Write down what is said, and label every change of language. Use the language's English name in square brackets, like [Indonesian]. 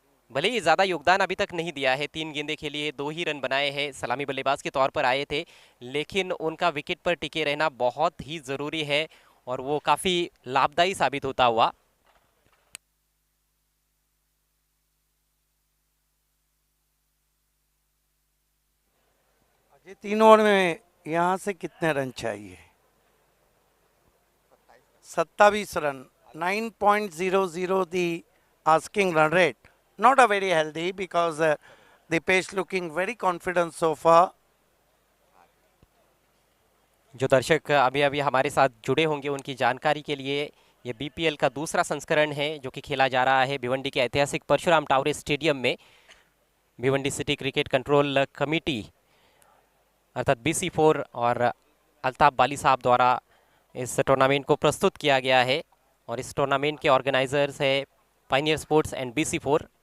[Hindi] भले ही ज़्यादा योगदान अभी तक नहीं दिया है, 3 गेंदें खेली है, 2 ही रन बनाए हैं, सलामी बल्लेबाज के तौर पर आए थे, लेकिन उनका विकेट पर टिके रहना बहुत ही ज़रूरी है और वो काफ़ी लाभदायी साबित होता हुआ। अजय 3 ओवर में यहाँ से कितने रन चाहिए? [English] 27 run, 9.00 the asking run rate. Not a very healthy because Dipesh looking very confident so far. [Hindi] जो दर्शक अभी अभी हमारे साथ जुड़े होंगे उनकी जानकारी के लिए, ये बीपीएल का दूसरा संस्करण है जो कि खेला जा रहा है भिवंडी के ऐतिहासिक परशुराम टावरे स्टेडियम में। Bhiwandi city cricket control committee अर्थात BC4 और अल्ताफ बाली साहब द्वारा इस टूर्नामेंट को प्रस्तुत किया गया है, और इस टूर्नामेंट के ऑर्गेनाइजर्स है पायनियर स्पोर्ट्स एंड BC4।